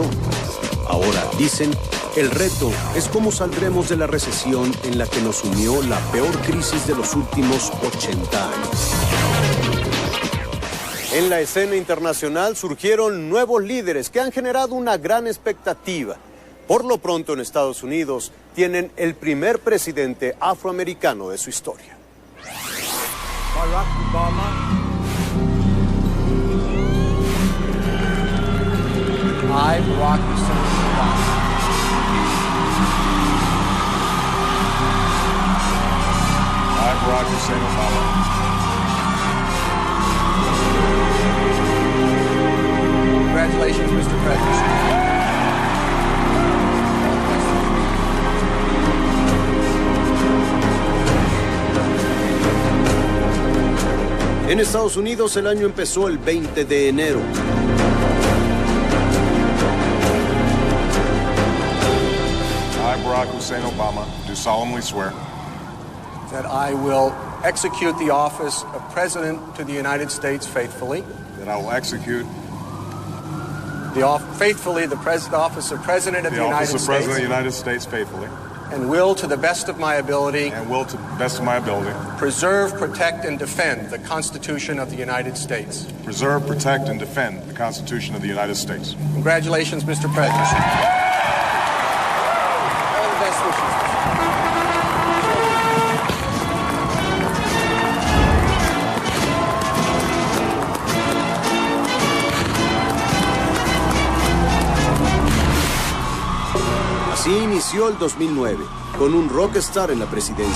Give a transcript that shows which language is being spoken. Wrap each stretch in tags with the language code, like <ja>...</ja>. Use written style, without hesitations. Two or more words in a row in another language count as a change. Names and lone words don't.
<es>Ahora, dicen, el reto es cómo saldremos de la recesión en la que nos sumió la peor crisis de los últimos 80 años. En la escena internacional surgieron nuevos líderes que han generado una gran expectativa. Por lo pronto, en Estados Unidos tienen el primer presidente afroamericano de su historia.</es> <en>Barack Obama. I, Barack Hussein Obama. I, Barack Hussein Obama. Congratulations, Mr. President.</en> <es>En En Estados Unidos el año empezó el 20 de enero.</es> <en>I, Barack Hussein Obama, do solemnly swear that I will execute the office of President to the United States faithfully. that I will execute faithfully the office of President of the United States. The office of President of the United States faithfully. And will, to the best of my ability, preserve, protect, and defend the Constitution of the United States. Preserve, protect, and defend the Constitution of the United States. Congratulations, Mr. President. All the best wishes.</en> <es>Así inició el 2009, con un rockstar en la presidencia.</es>